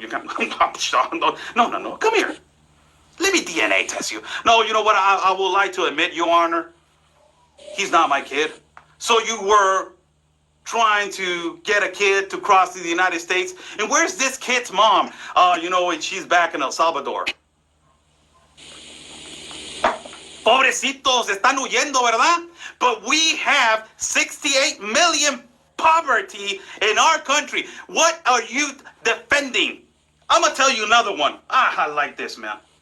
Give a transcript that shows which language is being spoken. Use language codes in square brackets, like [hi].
[en] You can't. No. Come here. Let me DNA test you. No, you know what? I will like to admit, Your Honor, he's not my kid. So you were trying to get a kid to cross to the United States. And where's this kid's mom? She's back in El Salvador. [es] Pobrecitos, están huyendo, ¿verdad? [en] But we have 68 million poverty in our country. What are you defending? I'm going to tell you another one. I like this, man.